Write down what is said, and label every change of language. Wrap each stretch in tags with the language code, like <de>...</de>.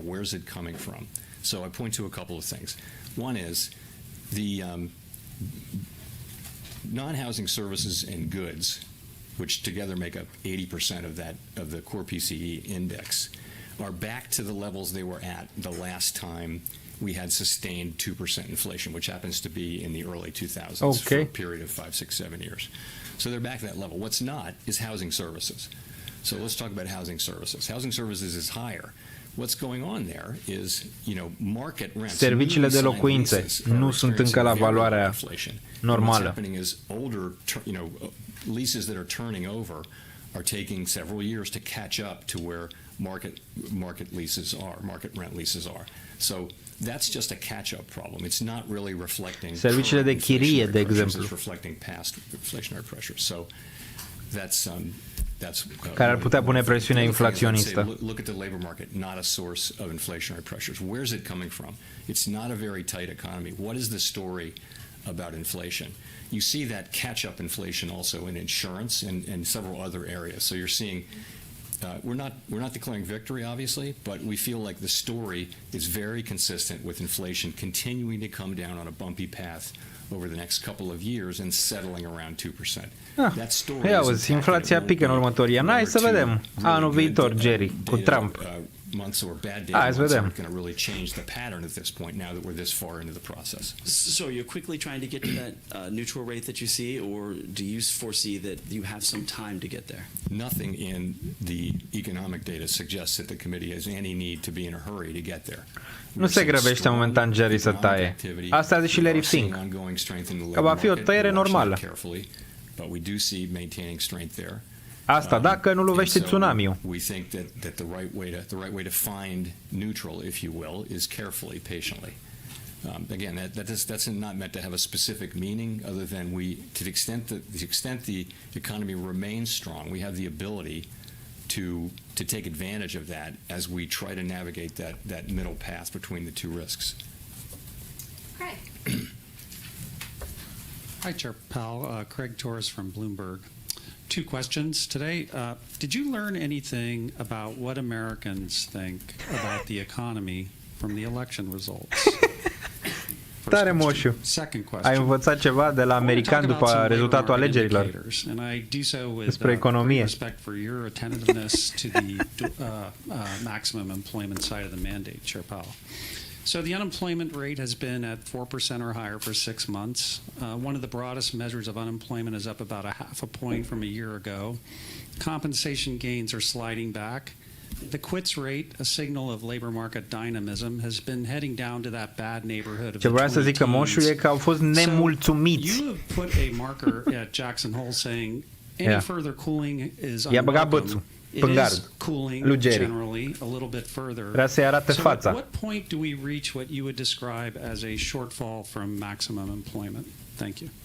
<en>Where's it coming from? So I point to a couple of things. One is the non-housing services and goods, which together make up 80% of the core PCE index, are back to the levels they were at the last time we had sustained 2% inflation, which happens to be in the early 2000s for a period of 5, 6, 7 years. So they're back to that level. What's not is housing services. So let's talk about housing services. Housing services is higher. What's going on there is, market rents.</en> <ro>Serviciile de locuințe nu sunt încă la valoarea normală.</ro> <en>What's happening is older, leases that are turning over are taking several years to catch up to where market leases are, market rent leases are. So that's just a catch-up problem. It's not really reflecting</en> <ro>serviciile de chirie, de exemplu,</ro> <en>it's reflecting past inflationary pressures. So that's</en> <ro>care ar putea pune presiune inflaționistă.</ro> <en>Look at the labor market, not a source of inflationary pressures. Where's it coming from? It's not a very tight economy. What is the story about inflation? You see that catch-up inflation also in insurance and several other areas. So you're seeing we're not declaring victory, obviously, but we feel like the story is very consistent with inflation continuing to come down on a bumpy path over the next couple of years and settling around 2%. That story</en> <ro>auzi, inflația pică în următorii ani. Hai să vedem anul viitor, Jerry, cu Trump.</ro> <en>Months or bad days aren't going to really change the pattern at this point now that we're this far into the process. So you're quickly trying to get to that neutral rate that you see, or do you foresee that you have some time to get there? Nothing in the economic data suggests that the committee has any need to be in a hurry to get there.</en> <ro>Nu se grăbește momentan Jerry să taie. Asta a zis și Larry Fink, că va fi o tăiere normală.</ro> <en>But we do see maintaining strength there.</en> <ro>Asta dacă nu lovește tsunamiul.</ro> <en>We think that the right way to find neutral, if you will, is carefully, patiently. Again, that's not meant to have a specific meaning, other than to the extent the economy remains strong, we have the ability to take advantage of that as we try to navigate that middle path between the two risks. Craig. Hi, Chair Powell. Craig Torres from Bloomberg. 2 questions today. Did you learn anything about what Americans think about the economy from the election results?</en> <ro>Tare moșu. Ai învățat ceva de la americani după rezultatul alegerilor despre economie?</ro> <en>Respect for your attentiveness to the maximum employment side of the mandate, Chair Powell. So the unemployment rate has been at 4% or higher for 6 months. One of the broadest measures of unemployment is up about 0.5 point from a year ago. Compensation gains are sliding back. The quits rate, a signal of labor market dynamism, has been heading down to that bad neighborhood of</en> <ro>Ce vreau să zic că moșul e că au fost nemulțumiți.</ro> <en>So you have put a marker at Jackson Hole saying any further cooling is unwelcome. It is cooling generally a little bit further.</en> <ro>Vrea să-i arate fața.</ro> <en>At what point do we reach what you would describe as a shortfall from maximum employment? Thank you.</en>